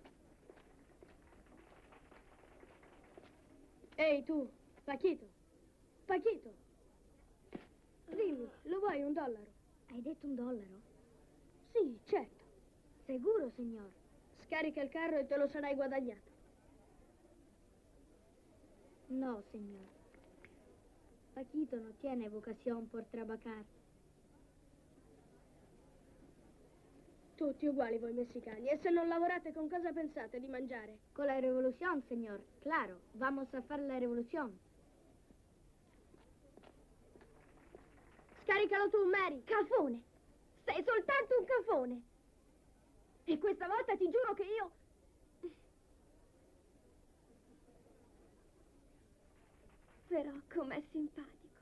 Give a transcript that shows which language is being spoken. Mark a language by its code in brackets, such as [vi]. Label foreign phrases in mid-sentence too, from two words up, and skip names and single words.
[it] Ehi tu, Paquito! Paquito! Dimmi, lo vuoi $1? Hai detto $1? Sì, certo. Sicuro, signor? Scarica il carro e te lo sarai guadagnato. [es] No, señor. Paquito no tiene vocación por trabajar. [it] Tutti uguali voi messicani. E se non lavorate, con cosa pensate di mangiare? [es] Con la revolución, señor. Claro, vamos a hacer la revolución. [it] Scaricalo tu, Mary! Cafone! Sei soltanto un cafone! E questa volta ti giuro che io... Però com'è simpatico.